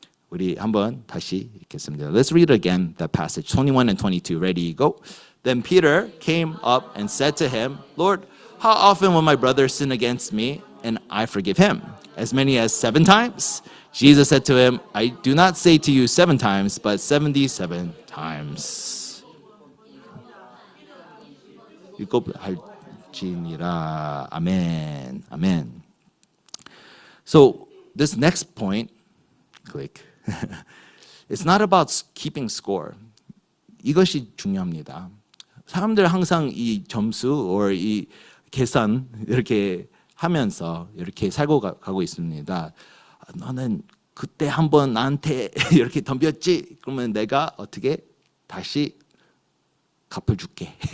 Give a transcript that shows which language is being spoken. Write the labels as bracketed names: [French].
[Korean] 우리 한번 다시 읽겠습니다. [English] Let's read again that passage 21 and 22. Ready, go. Then Peter came up and said to him, Lord, how often will my brother sin against me and I forgive him? As many as 7 times? Jesus said to him, I do not say to you 7 times, but 77 times. [Korean] 일곱할지니라. 아멘. 아멘. [English] So this next point, click. It's not about keeping score. [Korean] 이것이 중요합니다. 사람들 항상 이 점수 or 이 계산 이렇게 하면서 이렇게 살고 가고 있습니다. 너는 그때 한번 나한테 이렇게 덤볐지? 그러면 내가 어떻게 다시 갚아줄게.